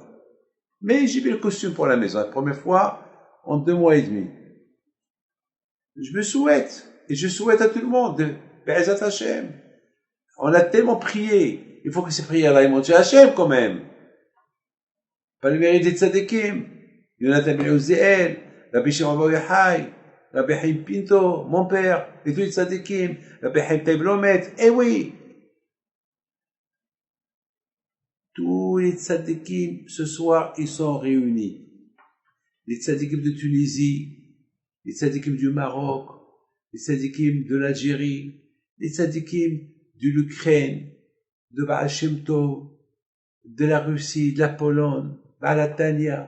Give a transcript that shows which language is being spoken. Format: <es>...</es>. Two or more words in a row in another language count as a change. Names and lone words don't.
<fr>Mais j'ai mis le costume pour la maison, la première fois, en 2 mois et demi. Je me souhaite. Et je souhaite à tout le monde de</fr> <he>בעזרת השם.</he> <fr>On a tellement prié. Il faut que ces prières-là aient monté à Hashem quand même. Pas le mérite des tzadikim. Yonatan Ben Uziel, Rabbi Shimon Bar Yochai, Rabbi Chaim Pinto, mon père, et tous les tzadikim, Rabbi Chaim Taib Lomet. Eh oui! Tous les tzadikim, ce soir, ils sont réunis. Les tzadikim de Tunisie, les tzadikim du Maroc, les tzadikim de l'Algérie, les tzadikim de l'Ukraine, de Baal Shem Tov, de la Russie, de la Pologne, Baal Tanya.</fr>